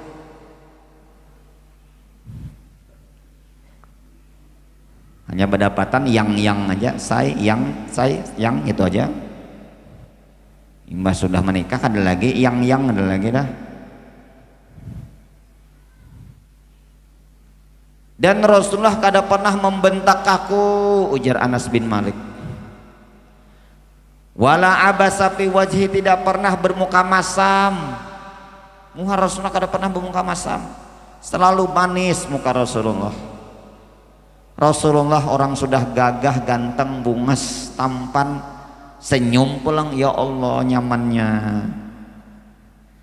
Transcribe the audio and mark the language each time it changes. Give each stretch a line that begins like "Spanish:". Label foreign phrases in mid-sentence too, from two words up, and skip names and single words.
Banjar: Hanya berdapatan yang aja, yang itu aja. Imbas sudah menikah ada lagi yang ada lagi dah. Dan Rasulullah kada pernah membentak aku, ujar Anas bin Malik.
Arabic: ولا عبس في وجهي,
Indonesian: tidak pernah bermuka masam.
Banjar: Muka Rasulullah kada pernah bermuka masam. Selalu manis muka Rasulullah. Rasulullah orang sudah gagah, ganteng, bungas, tampan, senyum pulang, ya Allah nyamannya.